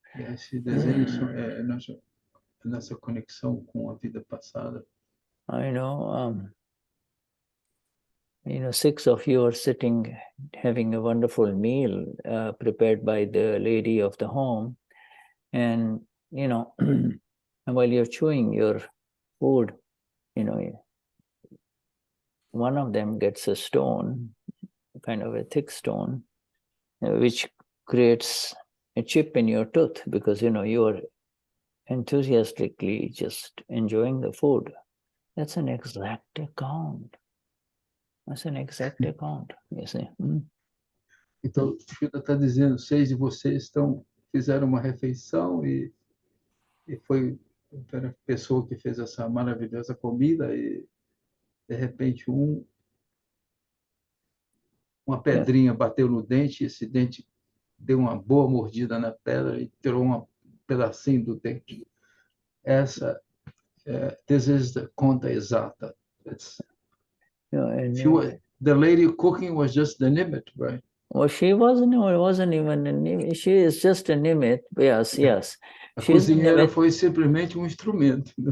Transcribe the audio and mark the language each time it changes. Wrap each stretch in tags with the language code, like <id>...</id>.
<pt>Esse desenho é nossa conexão com a vida passada.</pt> <en>I know, 6 of you are sitting having a wonderful meal prepared by the lady of the home, and while you're chewing your food, one of them gets a stone, kind of a thick stone, which creates a chip in your tooth because you are enthusiastically just enjoying the food. That's an exact account. That's an exact account, you see.</en> <pt>Então, o Shuddha está dizendo, 6 de vocês fizeram uma refeição e foi a pessoa que fez essa maravilhosa comida e, de repente, uma pedrinha bateu no dente e esse dente deu uma boa mordida na pedra e tirou um pedacinho do dente.</pt> <en>This is the</en> <pt>conta exata.</pt> <en>The lady cooking was just the nimit, right? Well, she wasn't even a nimit. She is just a nimit. Yes.</en> <pt>A cozinheira foi simplesmente instrumento.</pt>